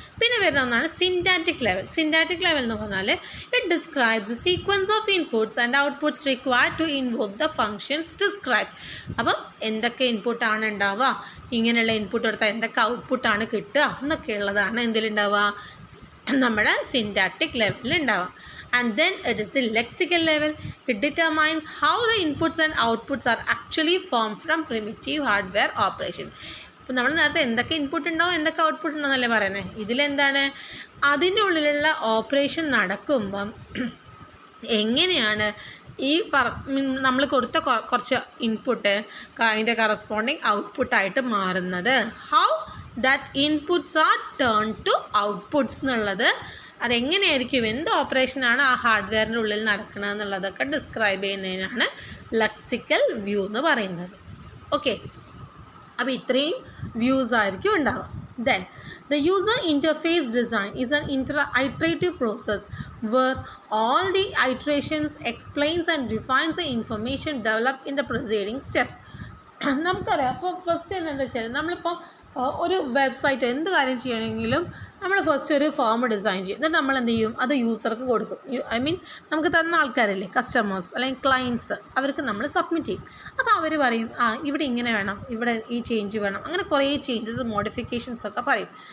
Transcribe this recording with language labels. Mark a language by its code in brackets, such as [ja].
[ml] പിന്നെ വരുന്ന ഒന്നാണ് സിൻറ്റാറ്റിക് ലെവൽ. സിൻറ്റാറ്റിക് ലെവൽ എന്ന് പറഞ്ഞാൽ [en] It describes sequence of inputs and outputs required to invoke the functions describe. [ml] അപ്പം എന്തൊക്കെ ഇൻപുട്ടാണ് ഉണ്ടാവുക, ഇങ്ങനെയുള്ള ഇൻപുട്ട് കൊടുത്താൽ എന്തൊക്കെ ഔട്ട്പുട്ടാണ് കിട്ടുക എന്നൊക്കെയുള്ളതാണ് എന്തിലുണ്ടാവുക, നമ്മുടെ സിൻറ്റാറ്റിക് ലെവലിൽ ഉണ്ടാവുക. [en] And then it is the lexical level. It determines how the inputs and outputs are actually formed from primitive hardware operation. [ml] ഇപ്പോൾ നമ്മൾ നേരത്തെ എന്തൊക്കെ ഇൻപുട്ട് ഉണ്ടാവും എന്തൊക്കെ ഔട്ട്പുട്ട് ഉണ്ടെന്നല്ലേ പറയുന്നത്. ഇതിലെന്താണ്, അതിനുള്ളിലുള്ള ഓപ്പറേഷൻ നടക്കുമ്പം എങ്ങനെയാണ് ഈ നമ്മൾ കൊടുത്ത കുറച്ച് ഇൻപുട്ട് അതിൻ്റെ കറസ്പോണ്ടിങ് ഔട്ട്പുട്ടായിട്ട് മാറുന്നത്, [en] how that inputs are turn to outputs [ml] എന്നുള്ളത്, അതെങ്ങനെയായിരിക്കും, എന്ത് ഓപ്പറേഷനാണ് ആ ഹാർഡ്വെയറിൻ്റെ ഉള്ളിൽ നടക്കുന്നത് എന്നുള്ളതൊക്കെ ഡിസ്ക്രൈബ് ചെയ്യുന്നതിനാണ് ലെക്സിക്കൽ വ്യൂ എന്ന് പറയുന്നത്. ഓക്കെ, അപ്പോൾ ഇത്രയും വ്യൂസ് ആയിരിക്കും ഉണ്ടാവുക. [en] Then, the user interface design is an iterative process where all the iterations explains and defines the information developed in the preceding steps. [ml] നമുക്കറിയാം. അപ്പോൾ ഫസ്റ്റ് എന്താ വെച്ചാൽ നമ്മളിപ്പോൾ ഒരു വെബ്സൈറ്റ് എന്ത് കാര്യം ചെയ്യണമെങ്കിലും നമ്മൾ ഫസ്റ്റ് ഒരു ഫോം ഡിസൈൻ ചെയ്യും. എന്നിട്ട് നമ്മൾ എന്ത് ചെയ്യും, അത് യൂസർക്ക് കൊടുക്കും. [en] I mean [ml] നമുക്ക് തന്ന ആൾക്കാരല്ലേ, കസ്റ്റമേഴ്സ് അല്ലെങ്കിൽ ക്ലയൻറ്റ്സ്, അവർക്ക് നമ്മൾ സബ്മിറ്റ് ചെയ്യും. അപ്പോൾ അവർ പറയും ഇവിടെ ഇങ്ങനെ വേണം, ഇവിടെ ഈ ചേഞ്ച് വേണം, അങ്ങനെ കുറേ ചേഞ്ചസ് മോഡിഫിക്കേഷൻസ് ഒക്കെ പറയും.